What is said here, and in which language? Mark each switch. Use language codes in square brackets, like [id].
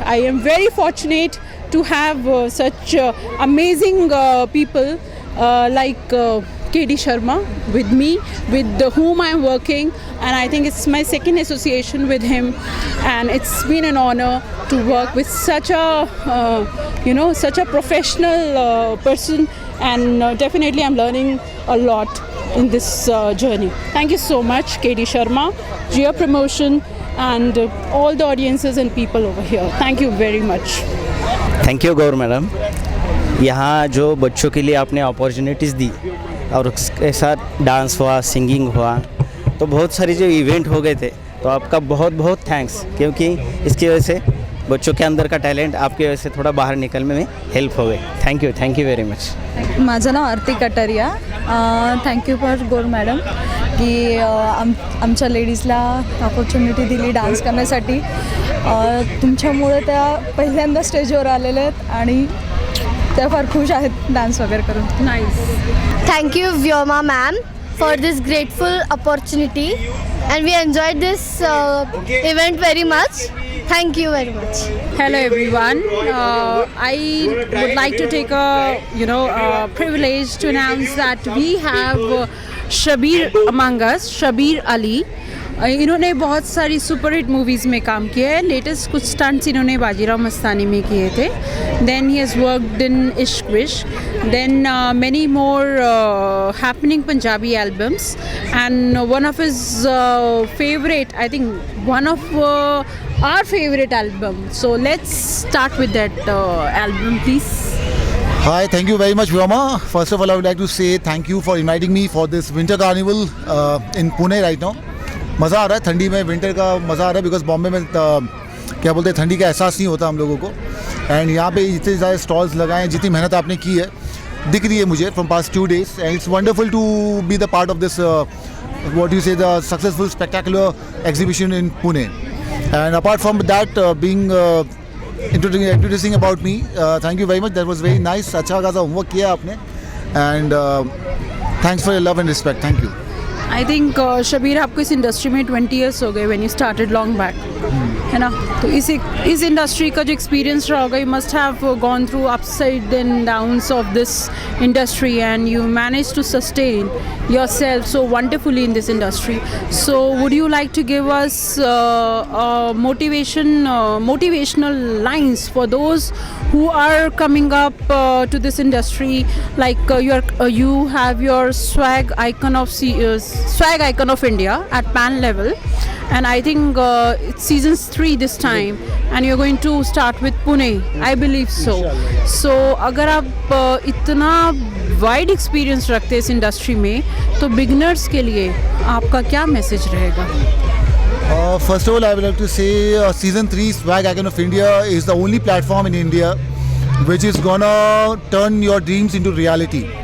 [en] I am very fortunate to have such amazing people like KD Sharma with me, with whom I am working, and I think it's my second association with him, and it's been an honor to work with such a such a professional person, and definitely I'm learning a lot in this journey. Thank you so much, KD Sharma, Jia Promotion, and all the audiences and people over here. Thank you very much. [hi] Thank you Gaur madam, यहाँ जो बच्चों के लिए आपने opportunities दी और उसके साथ dance हुआ, सिंगिंग हुआ, तो बहुत सारी जो इवेंट हो गए थे, तो आपका बहुत बहुत थैंक्स, क्योंकि इसकी वजह से बच्चों के अंदर का टैलेंट आपकी वजह से थोड़ा बाहर निकलने में हेल्प हो गई. [en] Thank you very much. [mr] माझं नाव आरती Kataria. Thank you for Gaur madam की आमच्या लेडीजला ऑपॉर्च्युनिटी दिली डान्स करण्यासाठी. तुमच्यामुळे त्या पहिल्यांदा स्टेजवर आलेल्या आहेत आणि त्या फार खुश आहेत डान्स वगैरे करून. [en] Nice. Thank you, Vyoma ma'am, for this grateful opportunity, and we enjoyed this event very much. Thank you very much. Hello everyone. I would like to take a privilege to announce that we have Shabir among us, Shabir Ali. [hi] इन्होंने बहुत सारी super hit movies में काम किया है. Latest कुछ stunts इन्होंने बाजीराव मस्तानी में किए थे. [en] Then he has worked in Ishq Vishk. Then many more happening Punjabi albums, and one of his favourite, I think one of our favorite album. So let's start with that album, please. Hi, thank you very much, Vyoma. First of all, I would like to say thank you for inviting me for this winter carnival in Pune right now. [hi] मज़ा आ रहा है, ठंडी में winter का मज़ा आ रहा है, because Bombay में क्या बोलते हैं, ठंडी का एहसास नहीं होता हम लोगों को. एंड यहाँ पे इतने ज़्यादा स्टॉल्स लगाए हैं, जितनी मेहनत आपने की है दिख रही है मुझे [en] From past 2 days, and it's wonderful to be the part of this what you say, the successful spectacular exhibition in Pune. And apart from that, being introducing about me, thank you very much. That was very nice. [hi] अच्छा खासा homework किया आपने, [en] and thanks for your love and respect. Thank you. I think [hi] Shabir, आपको इस industry में 20 years हो गए [en] when you started long back, [hi] है ना. तो इस इंडस्ट्री का जो एक्सपीरियंस रहा होगा, [en] You must have gone through upside and downs of this industry, and you manage to sustain yourself so wonderfully in this industry. So would you like to give us motivational lines for those who are coming up to this industry, like you have your swag icon of India at pan level, and I think it's seasons 3 this time, and you're going to start with Pune, I believe so. [hi] So अगर आप इतना wide experience रखते हैं इस industry में, तो beginners के लिए आपका क्या मैसेज रहेगा? [en] First of all, I would like to say season 3 Swag Icon of India is the only platform in India which is gonna turn your dreams into reality.